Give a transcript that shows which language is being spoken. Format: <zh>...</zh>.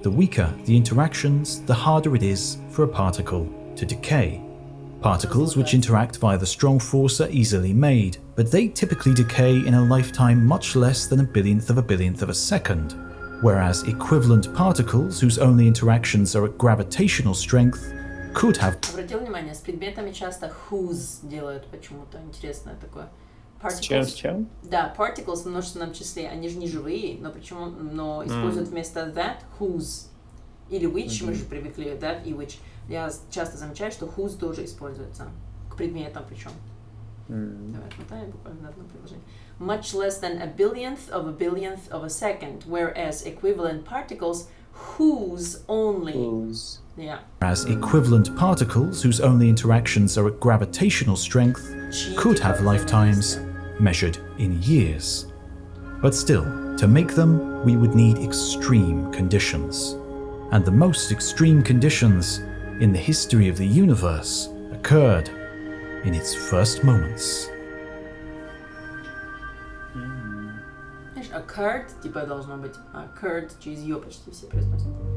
<en>The weaker the interactions, the harder it is for a particle to decay. Particles which interact via the strong force are easily made, but they typically decay in a lifetime much less than a billionth of a second, whereas equivalent particles whose only interactions are at gravitational strength could have...</en> <ru>Обратил внимание, с предметами часто whose делают почему-то. Интересное такое. С чем? Да, particles в множественном числе, они же не живые, но используют вместо that whose или which, мы же привыкли that и which. Я часто замечаю, что whose тоже используется к предметам причем. Давай отмотаем буквально на одно предложение.</ru> <en>Much less than a billionth of a second, whereas equivalent particles whose only. Yeah. As equivalent particles whose only interactions are at gravitational strength could have lifetimes measured in years. But still, to make them, we would need extreme conditions. And the most extreme conditions in the history of the universe occurred in its first moments.</en> <ru>Occurred, типа должно быть occurred, через ее почти все произносят.</ru>